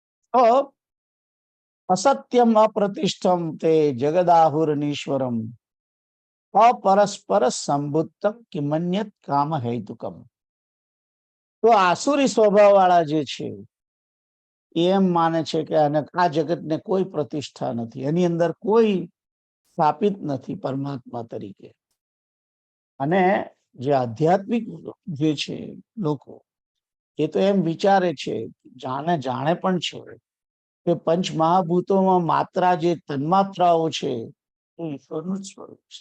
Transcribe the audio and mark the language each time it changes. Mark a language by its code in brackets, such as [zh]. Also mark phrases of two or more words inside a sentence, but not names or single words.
[sa] તો असत्यम अप्रतिष्ठम ते जगदाहुरनीश्वरम अपरस्पर संभुतम किमन्यत काम हेतुकम। [gu] તો આસુરી સ્વભાવ વાળા જે છે એમ માને છે કે આ જગતને કોઈ પ્રતિષ્ઠા નથી, એની અંદર કોઈ સ્થાપિત નથી પરમાત્મા તરીકે. અને જે આધ્યાત્મિક જે છે લોકો, એ તો એમ વિચારે છે, જાણે પણ છે કે પંચ મહાભૂતોમાં માત્રા જે તન્માત્રાઓ છે એ ઈશ્વરનું જ સ્વરૂપ છે.